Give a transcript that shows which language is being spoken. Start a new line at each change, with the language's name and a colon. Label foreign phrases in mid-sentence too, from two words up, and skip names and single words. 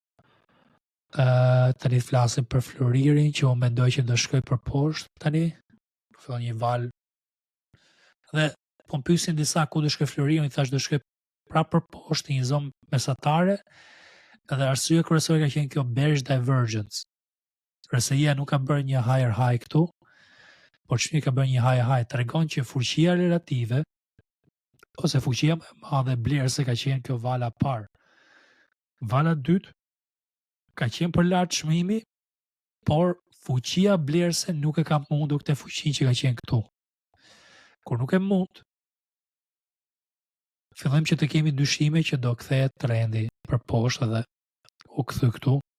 Albanian: Tani flasim për floririn që unë mendoj që do shkoj për poshtë tani, fillon një val. Dhe po më pyesin disa ku do shkoj floririn, i thash do shkoj prapë për poshtë një zonë mesatare, edhe arsye kryesore ka qenë kjo
English: bearish divergence.
Albanian: RSI-ja nuk ka bërë një
English: higher high
Albanian: këtu, por çmimi ka bërë një
English: higher high,
Albanian: tregon që fuqia relative ose fuqia më e madhe blerëse ka qenë kjo vala parë. Vala dytë ka qenë për lart çmimi, por fuqia blerëse nuk e ka mundur këtë fuqi që ka qenë këtu. Kur nuk e mund, fillojmë që të kemi dyshime që do kthehet trendi për poshtë dhe u kthy këtu.